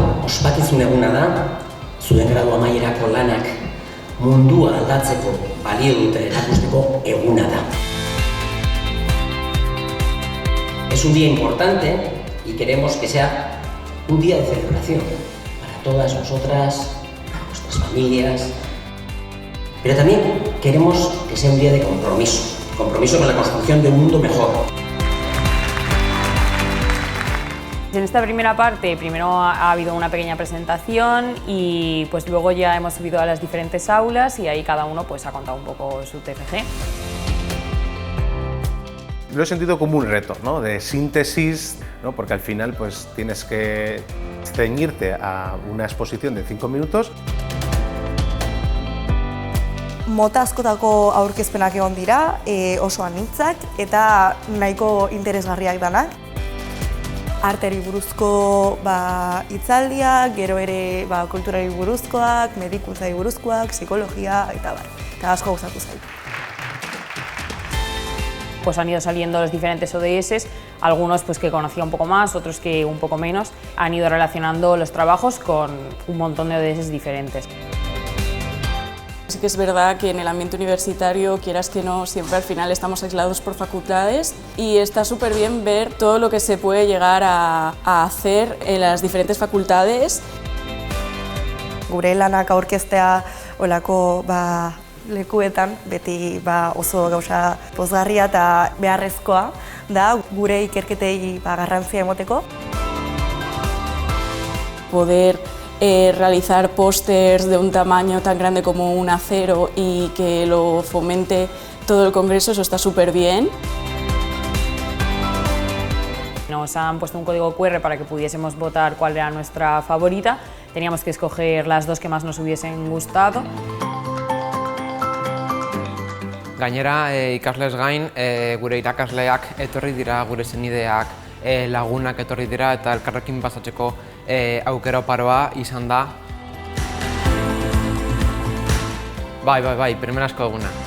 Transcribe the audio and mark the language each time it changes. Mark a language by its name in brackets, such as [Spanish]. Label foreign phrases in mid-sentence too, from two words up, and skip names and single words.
[Basque] ospakizun eguna da, zuen gradu amaierako lanak mundua aldatzeko balio dute erakusteko eguna da. [Spanish] Es un día importante y queremos que sea un día de celebración para todas nosotras, para nuestras familias, pero también queremos que sea un día de compromiso con la construcción de un mundo mejor. En esta primera parte, primero ha habido una pequeña presentación y pues luego ya hemos subido a las diferentes aulas y ahí cada uno pues ha contado un poco su TFG. Lo he sentido como un reto, ¿no? De síntesis, ¿no? Porque al final pues tienes que ceñirte a una exposición de 5 minutos. [Basque] Mota askotako aurkezpenak egon dira, oso anitzak eta nahiko interesgarriak danak. Arteri buruzko hitzaldiak, gero ere kulturari buruzkoak, medikuntzari buruzkoak, psikologia eta eta asko gustatu zait. [Spanish] Pues han ido saliendo los diferentes ODS, algunos pues que conocía un poco más, otros que un poco menos. Han ido relacionando los trabajos con un montón de ODS diferentes. Sí que es verdad que en el ambiente universitario, quieras que no, siempre al final estamos aislados por facultades y está súper bien ver todo lo que se puede llegar a hacer en las diferentes facultades. [Basque] Gure lanak aurkeztea olako lekuetan, beti oso gauza pozgarria eta beharrezkoa da gure ikerketei garrantzia emoteko. [Spanish] Poder realizar pósters de un tamaño tan grande como un acero y que lo fomente todo el congreso, eso está súper bien. Nos han puesto un código QR para que pudiésemos votar cuál era nuestra favorita. Teníamos que escoger las dos que más nos hubiesen gustado. [Basque] Gainera, ikaslez gain, gure irakasleak etorri dira, gure senideak, lagunak etorri dira eta elkarrekin pasatzeko aukera oparoa izan da. Bai, primerazko eguna.